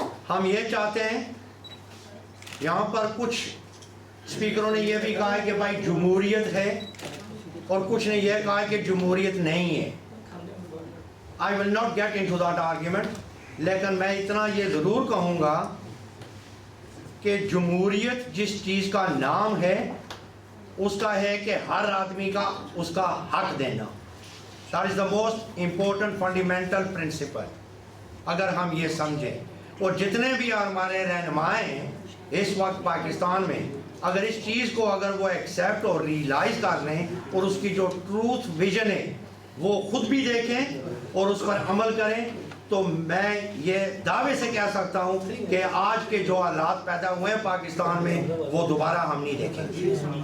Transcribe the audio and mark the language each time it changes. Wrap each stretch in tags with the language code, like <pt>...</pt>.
<ur>ہم یہ چاہتے ہیں، یہاں پر کچھ اسپیکروں نے یہ بھی کہا ہے کہ بھائی جمہوریت ہے، اور کچھ نے یہ کہا ہے کہ جمہوریت نہیں ہے.</ur> <en>I will not get into that argument،</en> <ur>لیکن میں اتنا یہ ضرور کہوں گا کہ جمہوریت جس چیز کا نام ہے اس کا ہے کہ ہر آدمی کا اس کا حق دینا.</ur> <en>That is the most important fundamental principle.</en> <ur>اگر ہم یہ سمجھیں، اور جتنے بھی ہمارے رہنمائے ہیں اس وقت پاکستان میں، اگر اس چیز کو اگر وہ ایکسیپٹ اور ریئلائز کر لیں اور اس کی جو ٹروتھ ویژن ہے وہ خود بھی دیکھیں اور اس پر عمل کریں، تو میں یہ دعوے سے کہہ سکتا ہوں کہ آج کے جو حالات پیدا ہوئے ہیں پاکستان میں وہ دوبارہ ہم نہیں دیکھیں گے.</ur>